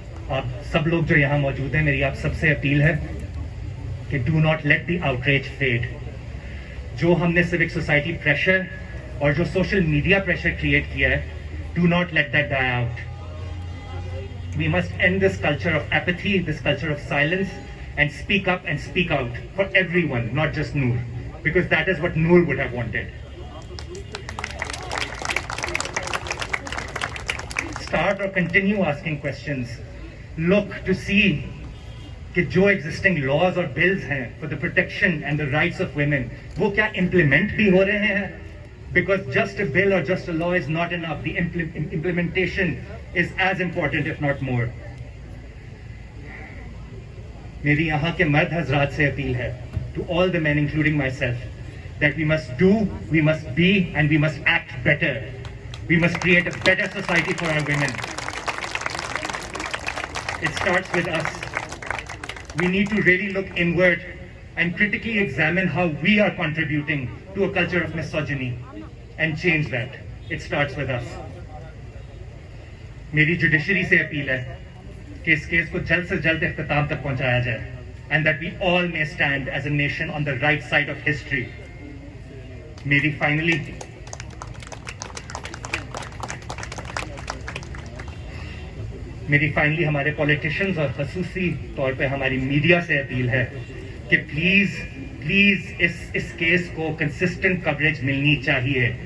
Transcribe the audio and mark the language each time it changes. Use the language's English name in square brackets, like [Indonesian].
[Hindi] आप सब लोग जो यहाँ मौजूद हैं, मेरी आप सबसे अपील है कि [English] Do not let the outrage fade. [Hindi] जो हमने सिविक सोसाइटी प्रेशर और जो सोशल मीडिया प्रेशर क्रिएट किया है, [English] Do not let that die out. We must end this culture of apathy, this culture of silence, and speak up and speak out for everyone, not just Noor, because that is what Noor would have wanted. Start or continue asking questions. Look to see [Hindi] कि जो [English] existing laws [Hindi] और [English] bills [Hindi] हैं [English] for the protection and the rights of women, [Hindi] वो क्या [English] implement [Hindi] भी हो रहे हैं? [English] Because just a bill or just a law is not enough. The implementation is as important, if not more. [Hindi] मेरी यहाँ के मर्द हजरात से अपील है, [English] to all the men, including myself, that we must do, we must be, and we must act better. We must create a better society for our women. It starts with us. We need to really look inward and critically examine how we are contributing to a culture of misogyny and change that. It starts with us. [Hindi] मेरी judiciary से appeal है कि इस case को जल्द से जल्द इख्तिताम तक पहुंचाया जाए, [English] and that we all may stand as a nation on the right side of history. [Hindi] मेरी फाइनली हमारे पॉलिटिशियंस और खसूसी तौर पे हमारी मीडिया से अपील है कि प्लीज इस केस को कंसिस्टेंट कवरेज मिलनी चाहिए.